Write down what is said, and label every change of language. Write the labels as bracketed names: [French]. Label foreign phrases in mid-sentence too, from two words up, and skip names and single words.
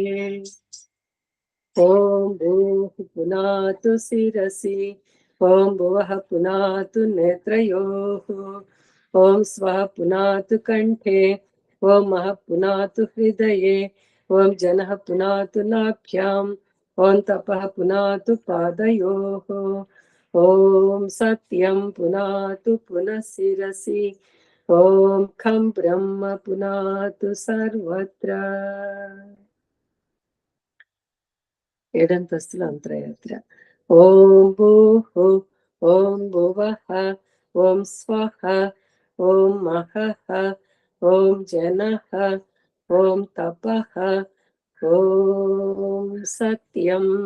[Sanskrit] ओम भूः पुनातु शिरसि, ओम भुवः पुनातु नेत्रयोः, ओम स्वः पुनातु कंठे, ओम महः पुनातु हृदये, ओम जनः पुनातु नाभ्याम्, ओम तपः पुनातु पादयोः, ओम सत्यं पुनातु पुनः शिरसि, ओम खं ब्रह्म पुनातु सर्वत्र. [Telugu] ఏడంతస్తుల అంతరయాత్ర. [Sanskrit] ఓం భూః, ఓం భువః, ఓం స్వః, ఓం మహః, ఓం జనః, ఓం తపః, ఓం సత్యం.